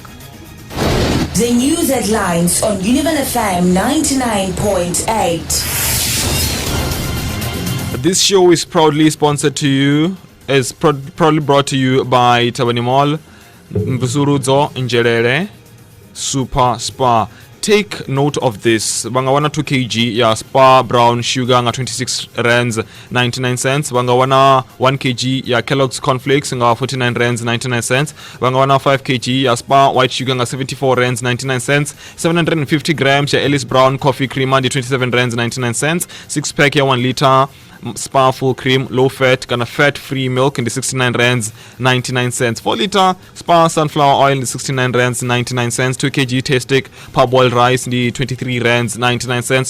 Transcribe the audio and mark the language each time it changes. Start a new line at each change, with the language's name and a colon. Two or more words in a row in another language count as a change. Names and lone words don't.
English: The news headlines on Univen FM 99.8. This show is proudly sponsored to you, proudly brought to you by Tabani Mall, Mbusurudzo Njerere, Super Spa. Take note of this.
Venda: Bangawana 2 kg ya Spa Brown Sugar nga 26 rands 99 cents. Bangawana 1 kg ya Kellogg's Cornflakes nga 49 rands 99 cents. Bangawana 5 kg ya Spa White Sugar nga 74 rands 99 cents. 750 grams ya Ellis Brown Coffee Creamer di 27 rands 99 cents.
English: 6 pack ya 1 liter Spa full cream, low fat, kana fat free milk in the 69 rands 99 cents. 4 liter Spa sunflower oil in the 69 rands 99 cents. 2 kg tastic parboiled rice in the 23 rands 99 cents.